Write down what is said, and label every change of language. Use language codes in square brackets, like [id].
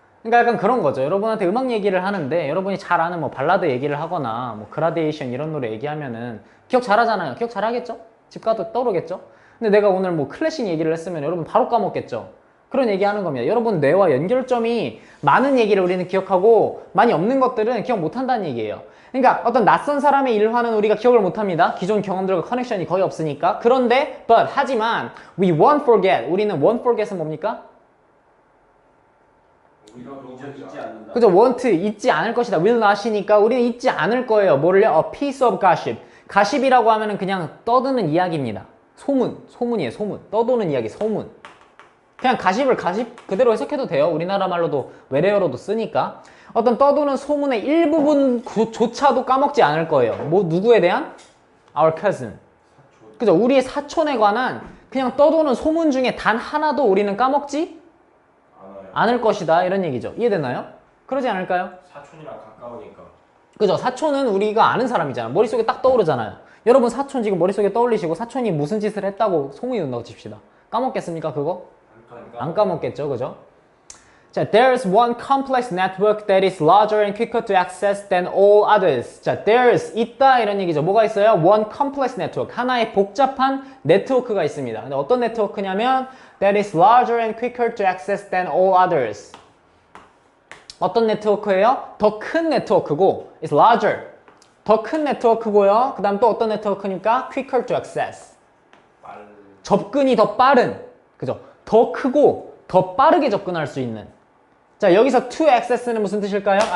[ko] 그러니까 약간 그런 거죠. 여러분한테 음악 얘기를 하는데 여러분이 잘 아는 뭐 발라드 얘기를 하거나 뭐 그라데이션 이런 노래 얘기하면은 기억 잘 하잖아요. 기억 잘 하겠죠? 집 가도 떠오르겠죠? 근데 내가 오늘 뭐 클래식 얘기를 했으면 여러분 바로 까먹겠죠? 그런 얘기 하는 겁니다. 여러분 뇌와 연결점이 많은 얘기를 우리는 기억하고 많이 없는 것들은 기억 못 한다는 얘기예요. 그러니까 어떤 낯선 사람의 일화는 우리가 기억을 못 합니다. 기존 경험들과 커넥션이 거의 없으니까. 그런데 하지만 [en] we won't forget. [ko] 우리는 won't forget은 뭡니까? 잊지 않는다. 그죠? won't 잊지 않을 것이다. will not이니까 우리는 잊지 않을 거예요. 뭐를요? [en] a piece of gossip. [ko] 가십이라고 하면은 그냥 떠드는 이야기입니다. 소문이에요. 소문. 떠도는 이야기, 소문. 그냥 가십을 가십 그대로 해석해도 돼요. 우리나라 말로도 외래어로도 쓰니까. 어떤 떠도는 소문의 일부분조차도 까먹지 않을 거예요. 뭐 누구에 대한? [en] Our cousin. [ko] 그죠? 우리의 사촌에 관한 그냥 떠도는 소문 중에 단 하나도 우리는 까먹지 않을 것이다 이런 얘기죠. 이해되나요? 그러지 않을까요? 사촌이랑 가까우니까. 그죠? 사촌은 우리가 아는 사람이잖아. 머릿속에 딱 떠오르잖아요. 여러분 사촌 지금 머릿속에 떠올리시고 사촌이 무슨 짓을 했다고 소문이 난다고 칩시다. 까먹겠습니까 그거? 안 까먹겠죠. 그죠? [en] 자, there's one complex network that is larger and quicker to access than all others. [ko] 자, there's 있다 이런 얘기죠. 뭐가 있어요? [en] one complex network. [ko] 하나의 복잡한 네트워크가 있습니다. 근데 어떤 네트워크냐면 [en] that is larger and quicker to access than all others. [ko] 어떤 네트워크예요? 더 큰 네트워크고 [en] is larger. [ko] 더 큰 네트워크고요. 그 다음 또 어떤 네트워크니까 [en] quicker to access. [ko] 접근이 더 빠른. 그죠? 더 크고 더 빠르게 접근할 수 있는. 자, 여기서 to access는 무슨 뜻일까요?